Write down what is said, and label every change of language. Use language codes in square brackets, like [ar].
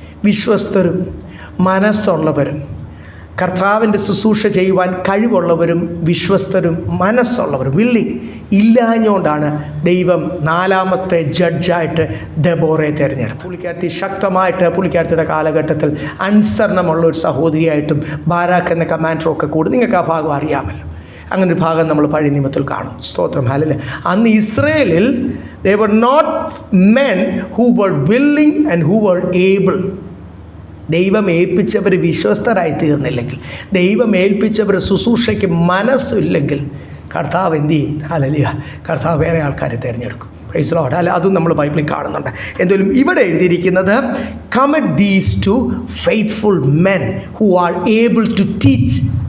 [ml] വിശ്വസ്തരും മനസ്സുള്ളവരും, കർത്താവിൻ്റെ ശുശ്രൂഷ ചെയ്യുവാൻ കഴിവുള്ളവരും വിശ്വസ്തരും മനസ്സുള്ളവരും, വില്ലിങ് ഇല്ലാഞ്ഞുകൊണ്ടാണ് ദൈവം 4ാമത്തെ ജഡ്ജായിട്ട് ദെബോറയെ തിരഞ്ഞെടുത്തു. പുള്ളിക്കാരത്തി ശക്തമായിട്ട്, പുള്ളിക്കാരത്തിയുടെ കാലഘട്ടത്തിൽ അനുസരണമുള്ള ഒരു സഹോദരിയായിട്ടും ബാരാക്ക് എന്ന കമാൻഡറൊക്കെ കൂടി, നിങ്ങൾക്ക് ആ ഭാഗം അറിയാമല്ലോ. അങ്ങനെ ഒരു ഭാഗം നമ്മൾ പഴയ നിയമത്തിൽ കാണും. സ്തോത്രം. ഹല്ലേലൂയ. അന്ന് ഇസ്രയേലിൽ [en] they were not men who were willing and who were able. [ml] ദൈവം ഏൽപ്പിച്ചവർ വിശ്വസ്തരായി തീർന്നില്ലെങ്കിൽ, ദൈവം ഏൽപ്പിച്ചവർ ശുശ്രൂഷയ്ക്ക് മനസ്സില്ലെങ്കിൽ കർത്താവ് എന്ത് ചെയ്യും? ഹല്ലേലൂയ. കർത്താവ് വേറെ ആൾക്കാരെ തിരഞ്ഞെടുക്കും. [en] Praise the Lord. [ml] അല്ല, അതും നമ്മൾ ബൈബിളിൽ കാണുന്നുണ്ട്. എന്തായാലും ഇവിടെ എഴുതിയിരിക്കുന്നത് [en] Commit these to faithful men who are able to teach.